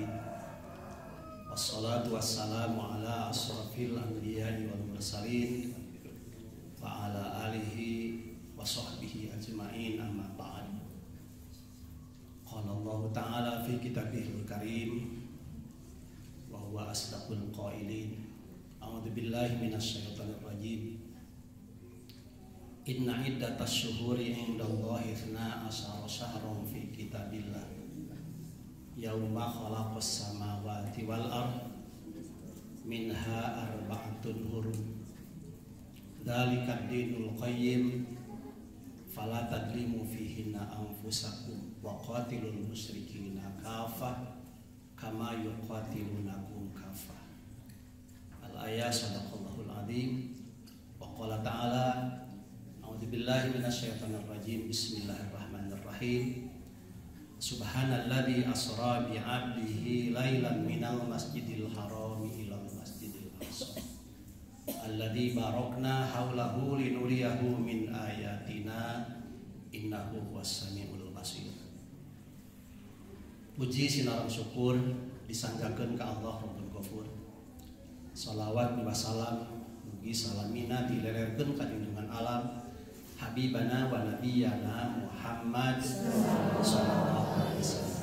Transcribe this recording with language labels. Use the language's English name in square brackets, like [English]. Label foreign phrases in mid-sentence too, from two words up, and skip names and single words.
[Arabic] والصلاة والسلام على أشرف الأنبياء والمرسلين وعلى آله وصحبه أجمعين، أما بعد. قال الله تعالى في كتابه الكريم وهو أصدق القائلين. أعوذ بالله من الشيطان الرجيم. إن عدة الشهور عند الله 12 شهرا في كتاب الله يوم خلق السماوات والأرض منها أربعة حرم ذلك الدين القيم فلا تظلموا فيهن أنفسكم وقاتلوا المشركين كافة كما يقاتلونكم كافة. الآية صدق الله العظيم. وقال تعالى أعوذ بالله من الشيطان الرجيم. بسم الله الرحمن الرحيم. سبحان الذي أسرى بعبده ليلا من المسجد الحرام إلى المسجد الأقصى الذي باركنا حوله لنريه من آياتنا إنه هو السميع البصير. [Sundanese] Puji sinaran syukur disanggakeun ka Allah [Arabic] رب الغفور. صلوات وسلام [Sundanese] mugi salamina dilererkeun ka junjungan alam [Arabic] حبيبنا ونبينا محمد صلى الله عليه وسلم.